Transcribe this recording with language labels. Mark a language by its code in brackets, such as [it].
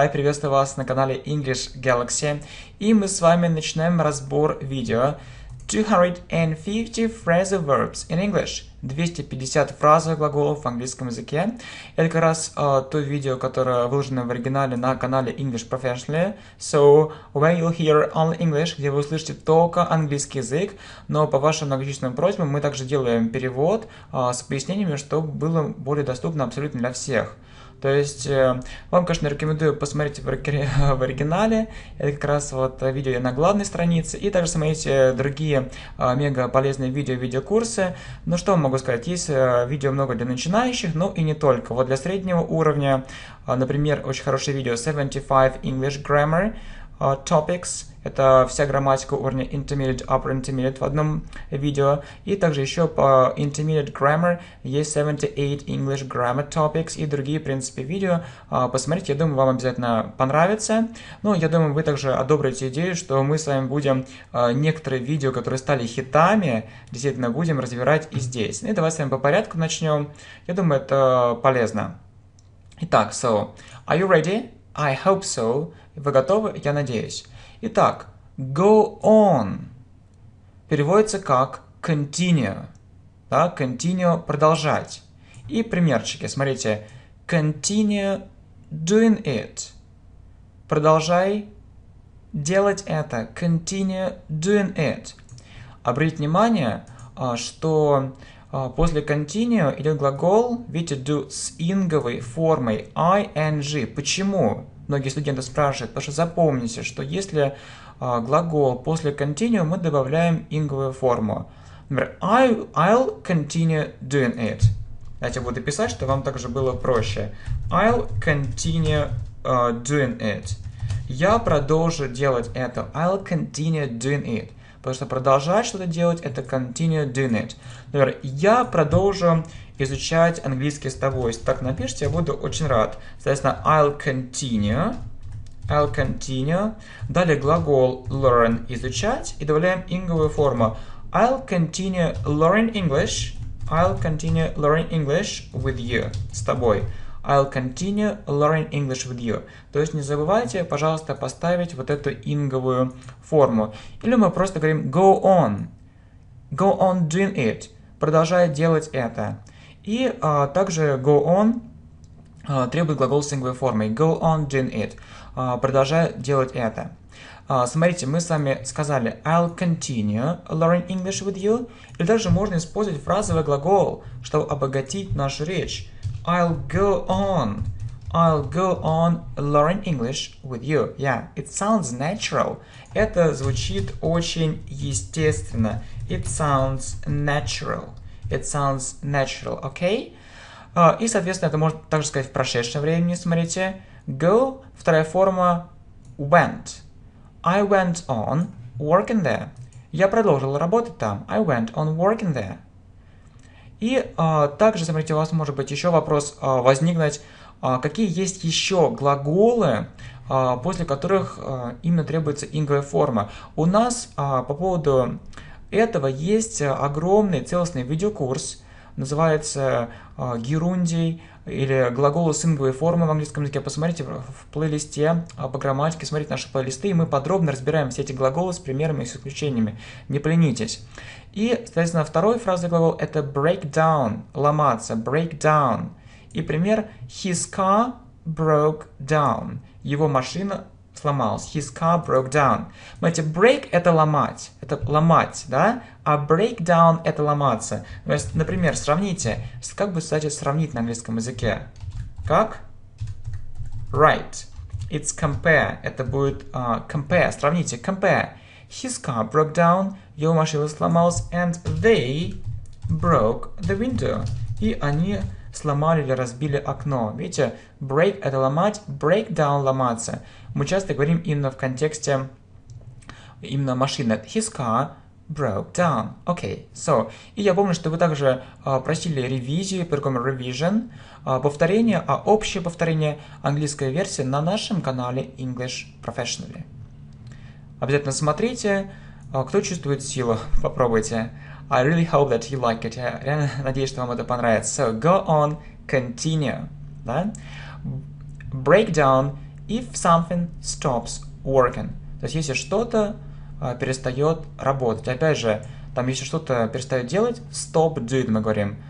[ru] Приветствую вас на канале English Galaxy. И мы с вами начинаем разбор видео 250 phrasal verbs in English. 250 фразовых глаголов в английском языке. Это как раз то видео, которое выложено в оригинале на канале English Professionally. [en] So, where you'll hear only English, [ru] где вы услышите только английский язык. Но по вашим многочисленным просьбам мы также делаем перевод с пояснениями, чтобы было более доступно абсолютно для всех. То есть, вам, конечно, рекомендую посмотреть в оригинале, это как раз вот видео на главной странице, и также смотрите другие мега полезные видеокурсы. Ну что могу сказать, есть видео много для начинающих, но и не только. Вот для среднего уровня, например, очень хорошее видео 75 English Grammar Topics. Это вся грамматика уровня Intermediate, Upper Intermediate в одном видео. И также еще по Intermediate Grammar есть 78 English Grammar Topics и другие, в принципе, видео. Посмотрите, я думаю, вам обязательно понравится. Ну, я думаю, вы также одобрите идею, что мы с вами будем некоторые видео, которые стали хитами, действительно будем разбирать и здесь. И давайте с вами по порядку начнем. Я думаю, это полезно. [en] Итак, are you ready? I hope so. [ru] Вы готовы? Я надеюсь. Итак, go on переводится как continue. Да, continue – продолжать. И примерчики. Смотрите. [en] Continue doing it. [ru] Продолжай делать это. [en] Continue doing it. [ru] Обратите внимание, что после continue идет глагол, видите, do с инговой формой ing. Почему? Многие студенты спрашивают, потому что запомните, что если глагол после continue, мы добавляем инговую форму. [en] Например, I'll continue doing it. [ru] Давайте буду писать, чтобы вам также было проще. [en] I'll continue doing it. [ru] Я продолжу делать это. [en] I'll continue doing it. [ru] Потому что продолжать что-то делать, это [en] continue doing it. [ru] Например, я продолжу изучать английский с тобой. Если так напишите, я буду очень рад. [en] Соответственно, I'll continue. [ru] Далее глагол learn – изучать. И добавляем инговую форму. [en] I'll continue learning English. I'll continue learning English with you. [ru] С тобой. [en] I'll continue learning English with you. [ru] То есть не забывайте, пожалуйста, поставить вот эту инговую форму. Или мы просто говорим go on. [en] Go on doing it. [ru] Продолжай делать это. И также go on требует глагол с инговой формой. [en] Go on doing it. [ru] Продолжай делать это. Смотрите, мы с вами сказали [en] I'll continue learning English with you. [ru] Или также можно использовать фразовый глагол, чтобы обогатить нашу речь. [en] I'll go on learning English with you. Yeah, it sounds natural. [ru] Это звучит очень естественно. [en] It sounds natural. Okay? [ru] И, соответственно, это можно также сказать в прошедшем времени. Смотрите. Go, вторая форма went. [en] I went on working there. [ru] Я продолжил работать там. [en] I went on working there. [ru] И также, смотрите, у вас может быть еще вопрос возникнуть, какие есть еще глаголы, после которых именно требуется инговая форма. У нас по поводу этого есть огромный целостный видеокурс, называется «Герундий» или «Глаголы с инговой формой» в английском языке. Посмотрите в плейлисте по грамматике, смотрите наши плейлисты, и мы подробно разбираем все эти глаголы с примерами и с исключениями. Не поленитесь. И, соответственно, второй фразовый глагол – это break down, ломаться, break down. [en] И пример – his car broke down. [ru] Его машина сломалась. [en] His car broke down. [ru] Смотрите, break – это ломать, да? А break down – это ломаться. Например, сравните, как бы, кстати, сравнить на английском языке? [en] Как? Right. It's compare. [ru] Это будет compare. Сравните, compare. [en] His car broke down. [ru] Его машина сломалась. [en] And they broke the window. [ru] И они сломали или разбили окно. Видите, break – это ломать, break down – ломаться. Мы часто говорим именно в контексте именно машины. [en] His car broke down. Okay, so. [ru] И я помню, что вы также просили ревизию, по-другому revision, повторение, общее повторение английской версии на нашем канале English Professionally. Обязательно смотрите. Кто чувствует силу, попробуйте. [en] I really hope that you like it. [ru] Я реально надеюсь, что вам это понравится. [en] So, go on, continue. [ru] Да? [en] break down if something stops working. [ru] То есть, если что-то перестает работать. Опять же, там, если что-то перестает делать, stop doing мы говорим.